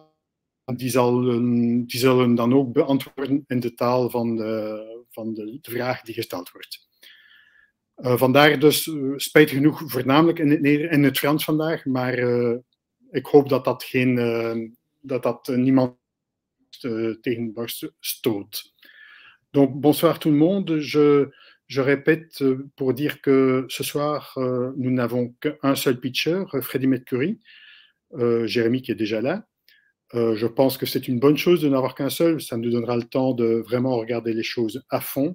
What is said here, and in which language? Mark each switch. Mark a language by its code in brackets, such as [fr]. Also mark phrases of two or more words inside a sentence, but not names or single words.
[nl] Die zullen dan ook beantwoorden in de taal van de vraag die gesteld wordt. Vandaar dus, spijtig genoeg, voornamelijk in het Frans vandaag, maar ik hoop dat niemand tegen stoot. [fr] Donc, bonsoir tout le monde. Je répète pour dire que ce soir, nous n'avons qu'un seul pitcher, Freddie Mercury, Jérémy qui est déjà là. Je pense que c'est une bonne chose de n'avoir qu'un seul. Ça nous donnera le temps de vraiment regarder les choses à fond.